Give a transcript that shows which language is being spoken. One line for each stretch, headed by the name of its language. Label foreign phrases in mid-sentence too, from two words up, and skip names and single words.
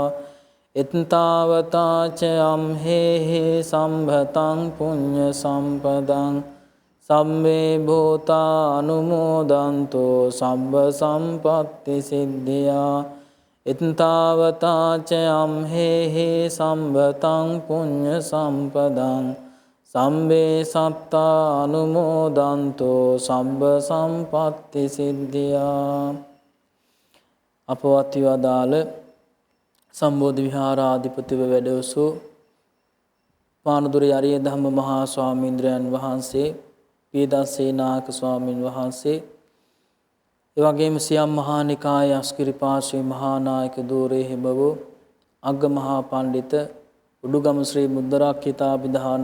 Pali: එත්තාවතා ච අම්හෙහි සම්බතං පුඤ්ඤ සම්පදං සම්මේ භූතා අනුමෝදන්තෝ සබ්බ සම්පත්ති සිද්ධියා. එත්තාවතා ච අම්හෙහි සම්බතං පුඤ්ඤ සම්පදං සම්මේ සත්තා අනුමෝදන්තෝ සබ්බ සම්පත්ති සිද්ධියා.
Sinhala: අපවත් වදාළ සම්බෝධි විහාරාධිපතිව වැඩවසු පානදුරේ අරිය ධම්ම මහා ස්වාමීන්ද්‍රයන් වහන්සේ, පීදස්සේනායක ස්වාමින් වහන්සේ, එවැගේම සියම් මහා නිකායේ අස්කිරිපාර්ශ්වී මහා නායක ධූරේ හිමවූ අග්ග මහා පණ්ඩිත උඩුගම ශ්‍රී මුද්දරාක්ඛිතාභිධාන